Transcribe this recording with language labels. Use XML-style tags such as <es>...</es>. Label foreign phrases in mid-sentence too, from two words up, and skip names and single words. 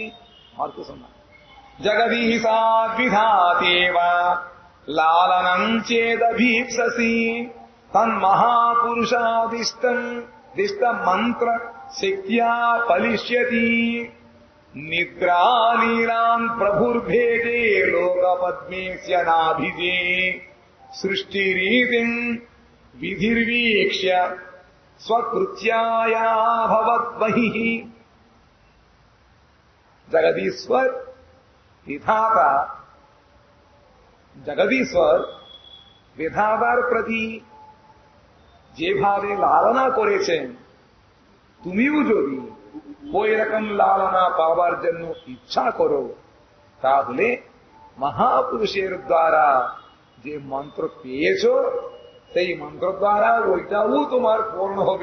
<sa>మార్పుసున్నా జగదీశాద్విధాతేవ లాలనం చేదభీప్ససి తన్మహాపురుషాదిష్టం దిష్ట మంత్ర శక్త్యా ఫలిష్యతి నిద్రాలీలాన్ ప్రభుర్భేదే లోకపద్మేస్య నాభిజే సృష్టిరీతిం విధిర్వీక్ష్య స్వకృత్యాయా భవద్బహిః.</sa> <bn>জগদীশ্বর বিধাতা, জগদীশ্বর বিধাতার প্রতি যেভাবে লালনা করেছেন, তুমিও যদি ওই রকম লালনা পাবার জন্য ইচ্ছা করো, তাহলে মহাপুরুষের দ্বারা যে মন্ত্র পেয়েছ, সেই মন্ত্র দ্বারা ওইটাও তোমার পূর্ণ হবে।</bn>